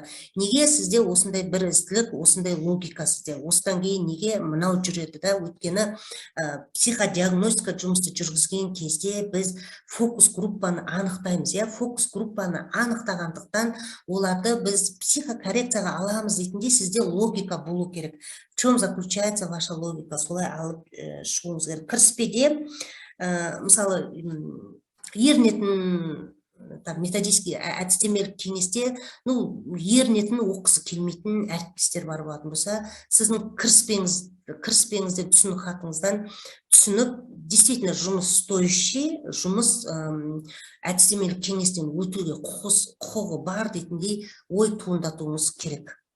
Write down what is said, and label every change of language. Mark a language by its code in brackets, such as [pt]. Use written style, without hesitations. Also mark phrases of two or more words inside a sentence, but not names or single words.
[kk] Неге сізде осындай бір ізділік, осындай логика сізде? Осыдан кейін неге мынау жүреді да? Өйткені психодиагностика жұмысты жүргізген кезде біз фокус группаны анықтаймыз. Фокус группаны анықтағандықтан оларды біз психокоррекцияға аламыз дейтінде сізде логика болу керек. [ru] В чем заключается ваша логика? [kk] Солай алып шығуыңыз керек. Кіріспеде мысалы ерінетін методический әдістемелік кеңесте ерінетін оқысы келмейтін әріптестер бар болатын болса, сіздің кіріспеңізде түсінік хатыңыздан түсініп, действительно жұмыс стоящий, жұмыс әдістемелік кеңестен өтуге құқығы бар дейтіндей ой туындатуыңыз керек.